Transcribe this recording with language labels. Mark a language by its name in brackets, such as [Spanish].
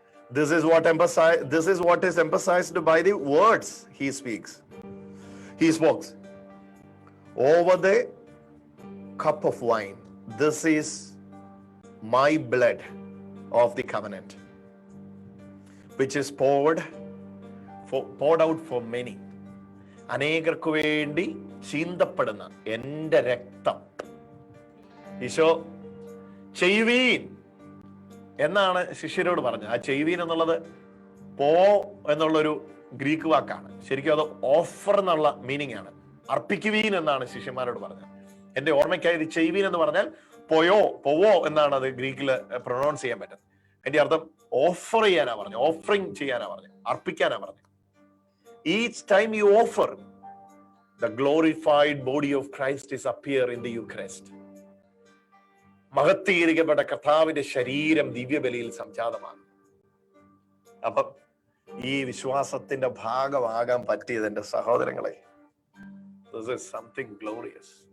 [English] This is what is emphasized by the words he spoke over the cup of wine. This is my blood of the covenant, which is poured out for many. [Malayalam] അനേകർക്ക് വേണ്ടി ചീന്തപ്പെടുന്ന എന്റെ രക്തം. ഈശോ ചെയ്യുവീൻ എന്നാണ് ശിഷ്യരോട് പറഞ്ഞത്. ആ ചെയ്യുവീൻ എന്നുള്ളത് എന്നുള്ളൊരു Greek വാക്കാണ്. ശരിക്കും അത് ഓഫർ എന്നുള്ള മീനിങ് ആണ്. അർപ്പിക്കുവീൻ എന്നാണ് ശിഷ്യന്മാരോട് പറഞ്ഞത്. എന്റെ ഓർമ്മയ്ക്കായി ഇത് ചെയ്യുവീൻ എന്ന് പറഞ്ഞാൽ പോവോ എന്നാണ് അത് ഗ്രീക്കിൽ പ്രൊനൗൺസ് ചെയ്യാൻ പറ്റുന്നത്. അതിന്റെ അർത്ഥം ഓഫർ ചെയ്യാനാ പറഞ്ഞു, ഓഫറിങ് ചെയ്യാനാ പറഞ്ഞു, അർപ്പിക്കാനാ പറഞ്ഞു. [English] Each time you offer, the glorified body of Christ is appear in the Eucharist. [Malayalam] മഹത്വീകരിക്കപ്പെട്ട കർത്താവിന്റെ ശരീരം ദിവ്യബലിയിൽ സംജാതമാണ്. അപ്പം ഈ വിശ്വാസത്തിന്റെ ഭാഗമാകാൻ പറ്റിയത് എന്റെ സഹോദരങ്ങളെ, [English] this is something glorious.